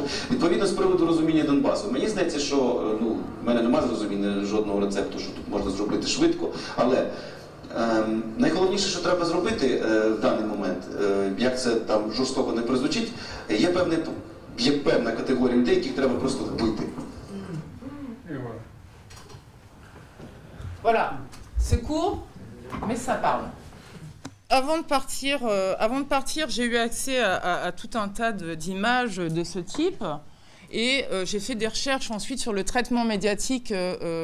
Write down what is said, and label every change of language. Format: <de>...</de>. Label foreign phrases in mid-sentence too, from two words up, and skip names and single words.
<uk>Відповідно, з приводу розуміння Донбасу. Мені здається, що, ну, в мене немає зрозуміння жодного рецепту, що тут можна зробити швидко, але найголовніше, що треба зробити в даний момент, як це там жорстоко не прозвучить, є певна категорія людей, яких треба просто вбити.</uk> <fr>Voilà, c'est court, mais ça parle. Avant de partir, j'ai eu accès à tout un tas d'images de ce type et j'ai fait des recherches ensuite sur le traitement médiatique français.</fr>